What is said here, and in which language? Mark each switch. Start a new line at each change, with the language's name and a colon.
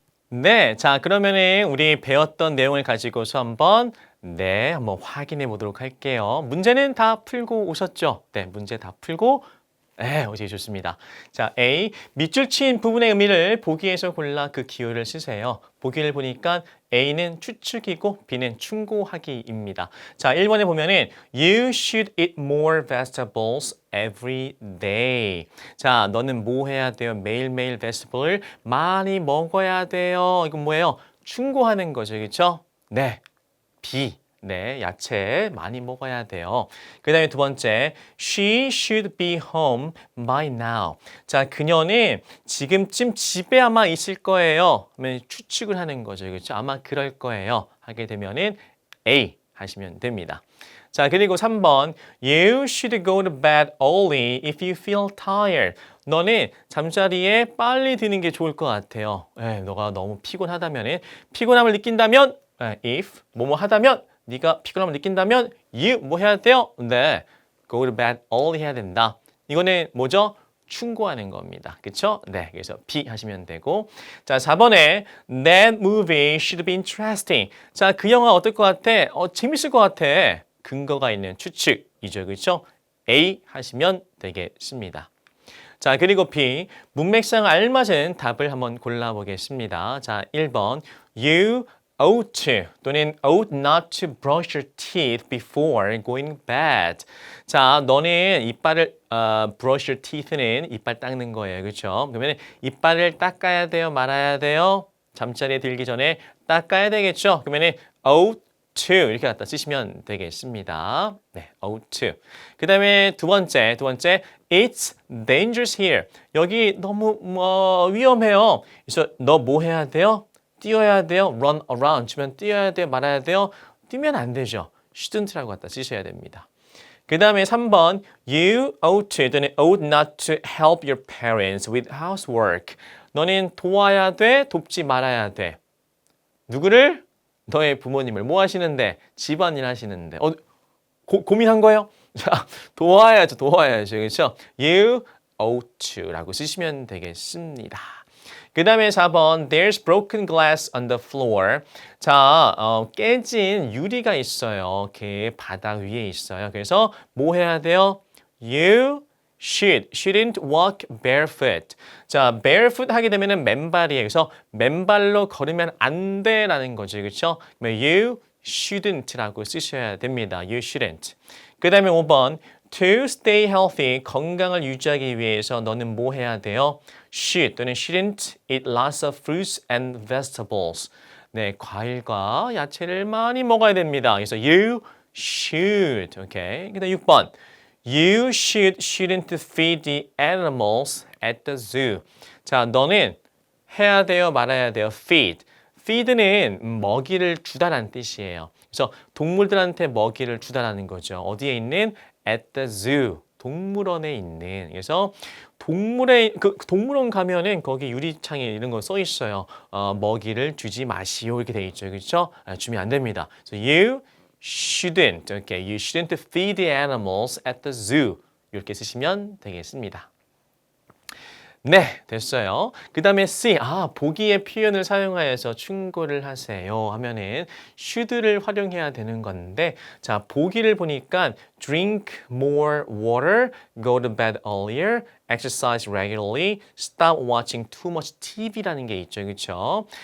Korean: 네, 자 그러면은 우리 배웠던 내용을 가지고서 한번 한번 확인해 보도록 할게요. 문제는 다 풀고 오셨죠? 네, 문제 다 풀고 네, 오케이 좋습니다. 자, A. 밑줄 친 부분의 의미를 보기에서 골라 그 기호를 쓰세요. 보기를 보니까 A는 추측이고 B는 충고하기입니다. 자, 1번에 보면은
English: You should eat more vegetables every day.
Korean: 자, 너는 뭐 해야 돼요? 매일매일 vegetable을 많이 먹어야 돼요. 이건 뭐예요? 충고하는 거죠. 그렇죠? 네, B. 네, 야채 많이 먹어야 돼요. 그 다음에 두 번째,
English: she should be home by now.
Korean: 자, 그녀는 지금쯤 집에 아마 있을 거예요. 그러면 추측을 하는 거죠. 그렇죠? 아마 그럴 거예요. 하게 되면은 A 하시면 됩니다. 자, 그리고 3번,
English: you should go to bed early if you feel tired.
Korean: 너는 잠자리에 빨리 드는 게 좋을 것 같아요. 너가 너무 피곤하다면, 피곤함을 느낀다면, if, 뭐뭐 하다면, 네가 피곤함을 느낀다면 you 뭐 해야 돼요?
English: 네, go to bed early
Korean: 해야 된다. 이거는 뭐죠? 충고하는 겁니다. 그렇죠? 네, 그래서 B 하시면 되고 자, 4번에
English: That movie should be interesting.
Korean: 자, 그 영화 어떨 것 같아? 재밌을 것 같아. 근거가 있는 추측이죠. 그렇죠? A 하시면 되겠습니다. 자, 그리고 B, 문맥상 알맞은 답을 한번 골라보겠습니다. 자, 1번
English: You ought to 또는 ought not to brush your teeth before going bed.
Korean: 자, 너는 이빨을
English: brush your teeth
Korean: 는 이빨 닦는 거예요. 그렇죠? 그러면 이빨을 닦아야 돼요, 말아야 돼요? 잠자리에 들기 전에 닦아야 되겠죠? 그러면 ought to 이렇게 갖다 쓰시면 되겠습니다. 네, ought to. 그 다음에 두 번째,
English: it's dangerous here.
Korean: 여기 너무 위험해요. 그래서 너 뭐 해야 돼요? 뛰어야 돼요.
English: run around
Korean: 치면 뛰어야 돼요. 말아야 돼요. 뛰면 안 되죠. shouldn't라고 갖다 쓰셔야 됩니다. 그 다음에 3번
English: You ought to 또는 ought not to help your parents with housework.
Korean: 너는 도와야 돼, 돕지 말아야 돼. 누구를? 너의 부모님을. 뭐 하시는데? 집안일 하시는데. 고민한 거예요? 자, 도와야죠. 그렇죠?
English: You ought to
Korean: 라고 쓰시면 되겠습니다. 그 다음에 4번
English: There's broken glass on the floor.
Korean: 자, 깨진 유리가 있어요. 이렇게 바닥 위에 있어요. 그래서 뭐 해야 돼요?
English: You shouldn't walk barefoot.
Korean: 자, barefoot 하게 되면은 맨발이에요. 그래서 맨발로 걸으면 안 돼라는 거죠. 그렇죠?
English: You shouldn't
Korean: 라고 쓰셔야 됩니다.
English: You shouldn't.
Korean: 그 다음에 5번
English: To stay healthy,
Korean: 건강을 유지하기 위해서 너는 뭐 해야 돼요?
English: Should 또는 shouldn't eat lots of fruits and vegetables.
Korean: 네, 과일과 야채를 많이 먹어야 됩니다. 그래서
English: you should.
Korean: 오케이. 그다음 6번.
English: You shouldn't feed the animals at the zoo.
Korean: 자, 너는 해야 돼요, 말아야 돼요?
English: Feed.
Korean: feed는 먹이를 주다라는 뜻이에요. 그래서 동물들한테 먹이를 주다라는 거죠. 어디에 있는?
English: at the zoo.
Korean: 동물원에 있는. 그래서 동물원 가면은 거기 유리창에 이런 거 써 있어요. 먹이를 주지 마시오 이렇게 돼 있죠. 그렇죠? 주면 안 됩니다.
English: So you shouldn't. Okay, you shouldn't feed the animals at the zoo.
Korean: 이렇게 쓰시면 되겠습니다. 네, 됐어요. 그 다음에 C, 보기의 표현을 사용하여서 충고를 하세요 하면은 should를 활용해야 되는 건데, 자, 보기를 보니까
English: drink more water, go to bed earlier, exercise regularly, stop watching too much TV
Korean: 라는 게 있죠. 그렇죠?